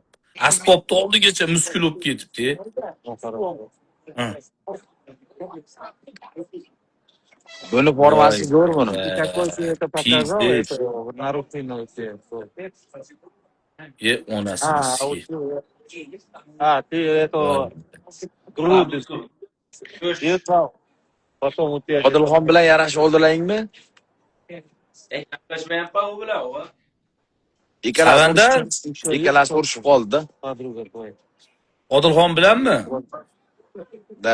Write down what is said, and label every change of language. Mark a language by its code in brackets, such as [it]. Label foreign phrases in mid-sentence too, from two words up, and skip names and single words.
[uz] Asbobni oldigacha muskul bo'lib ketibdi. Buni formasi zo'r buni. Ye onasini. [ru] Ты это груди. [uz] Odilxon bilan yarashib oldilaringmi? Gaplashmayapman u bilan, o'g'il. Ikkalasi urushib qoldi-da. Odilxon bilanmi? Da.